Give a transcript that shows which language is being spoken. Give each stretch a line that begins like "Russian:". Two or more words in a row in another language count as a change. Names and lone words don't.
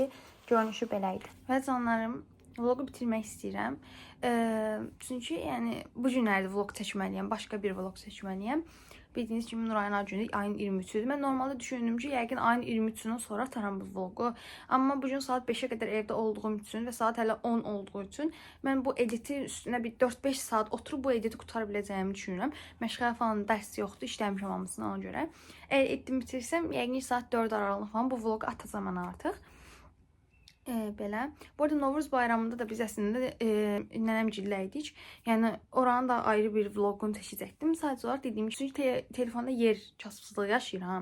Azerbaijani: Görünüşü belə idi. Və canlarım, vlogu bitirmək istəyirəm. Çünki yəni bu günlərdə vlog çəkməliyəm, başqa bir vlog çəkməliyəm. Bildiğiniz kimi Nurayın ad günü ayın 23'üdür.
Turkish: Ben normalde düşündüm ki
Azerbaijani: yəqin ayın 23'ündən sonra ataram bu vlogu.
Turkish: Amma bugün saat 5'e kadar evde olduğum için ve saat hələ 10 olduğu için ben bu editi üstüne bir 4-5 saat oturup bu editi
Azerbaijani: qutara biləcəyimi
Turkish: düşünürəm.
Azerbaijani: Məşğələ falan dərs yoxdur, işləmişəm hamısını ona görə. Eğer etdim bitirsəm yəqin saat 4 aralığında falan bu vlogu atacağam mən artıq. Belə. Bu arada Novruz bayramında da biz əslində nənəmgillə idik. Yəni oranın da ayrı bir vloqunu çəkəcəkdim. Sadəcə olaraq dediyim kimi telefonda yer kasıbsızlığı yaşayıram.